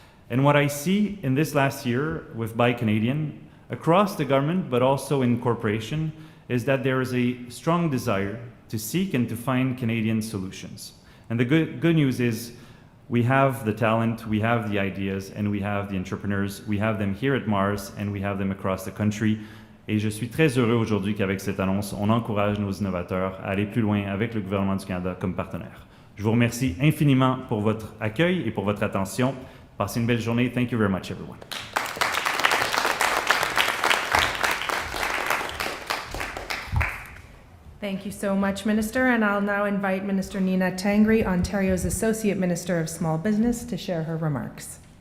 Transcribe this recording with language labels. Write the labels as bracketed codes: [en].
[en] And what I see in this last year with Buy Canadian, across the government, but also in corporation, is that there is a strong desire to seek and to find Canadian solutions. And the good news is we have the talent, we have the ideas, and we have the entrepreneurs. We have them here at Mars, and we have them across the country. [fr] Et je suis très heureux aujourd'hui qu'avec cette annonce, on encourage nos innovateurs à aller plus loin avec le gouvernement du Canada comme partenaire. Je vous remercie infiniment pour votre accueil et pour votre attention. Passez une belle journée. [en] Thank you very much, everyone. Thank you so much, Minister. And I'll now invite Minister Nina Tangri, Ontario's Associate Minister of Small Business, to share her remarks.